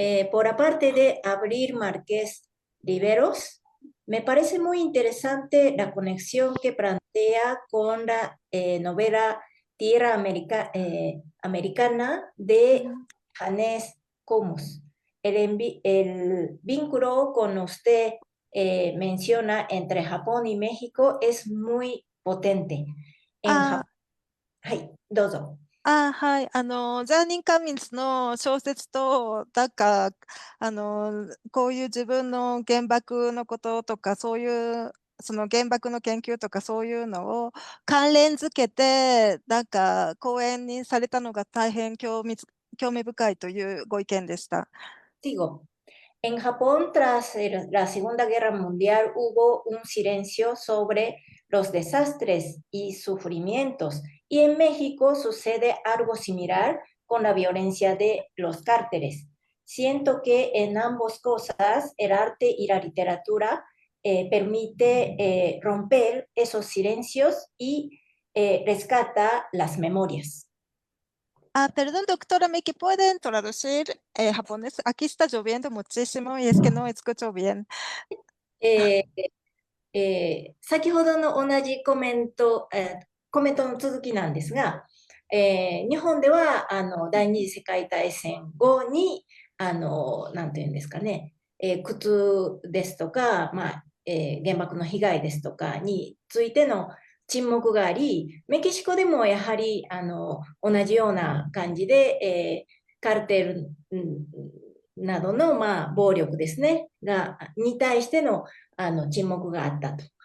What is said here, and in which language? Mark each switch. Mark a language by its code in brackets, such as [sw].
[es] Por aparte de Abril Márquez Riveros, me parece muy interesante la conexión que plantea con la novela Tierra Americana de Janés Comus. El vínculo con usted menciona entre Japón y México es muy potente. En Japón, [ja] はい、どうぞ。はい。ジャーニン・カミンスの小説と、なんか、こういう自分の原爆のこととか、そういう、その原爆の研究とかそういうのを関連づけて、なんか講演にされたのが大変興味深いというご意見でした。 [es] Sigo. En Japón, tras la Segunda Guerra Mundial, hubo un silencio sobre los desastres y sufrimientos, y en México sucede algo similar con la violencia de los cárteles. Siento que en ambas cosas, el arte y la literatura permite romper esos silencios y rescata las memorias. Perdón, doctora Miki, ¿pueden traducir japonés? Aquí está lloviendo muchísimo y es que no escucho bien. [ja] 先ほどの同じコメントの続きなんですが、日本では第二次世界大戦後になんていうんですかね、苦痛ですとか、原爆の被害ですとかについての沈黙があり、メキシコでもやはり同じような感じで、カルテルなどの、暴力ですね、に対しての、沈黙があったと。